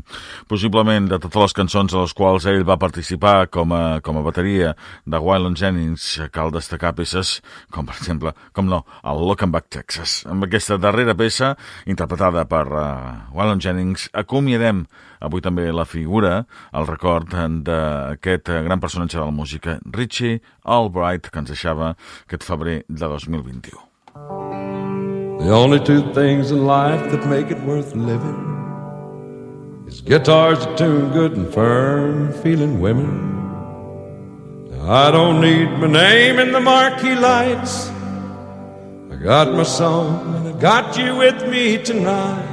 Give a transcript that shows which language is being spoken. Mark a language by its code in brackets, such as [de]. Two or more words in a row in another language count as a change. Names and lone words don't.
[ca] Possiblement de totes les cançons a les quals ell va participar com a bateria de Waylon Jennings cal destacar peces com per exemple, com no, el Looking Back Texas. Amb aquesta darrera peça interpretada per Waylon Jennings acomiadem avui també la figura, el record d'aquest gran personatge de la música, Richie Albright, que ens deixava aquest febrer de 2021. [en] The only two things in life that make it worth living is guitars that tune good and firm, feeling women. I don't need my name in the marquee lights. I got my song and I got you with me tonight.